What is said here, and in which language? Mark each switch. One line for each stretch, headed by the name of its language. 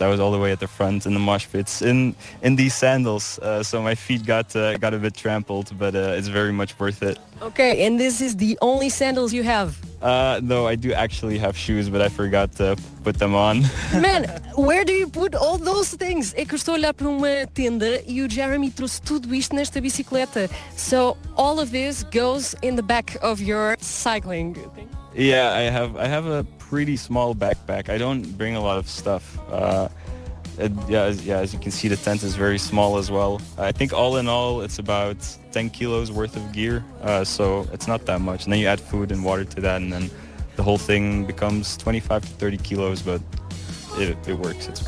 English: I was all the way at the front in the mosh pits in these sandals. So my feet got a bit trampled, but it's very much worth it. Okay, and this is the only sandals you have? No, I do actually have shoes, but I forgot to put them on. Man, where do you put all those things?
Portuguese: É que eu estou a olhar para uma tenda e o Jeremy trouxe tudo isto nesta bicicleta.
English: So all of this goes in the back of your cycling thing? Yeah, I have a pretty small backpack. I don't bring a lot of stuff. As you can see, the tent is very small as well. I think all in all, it's about 10 kilos worth of gear, so it's not that much. And then you add food and water to that, and then the whole thing becomes 25 to 30 kilos, but it works.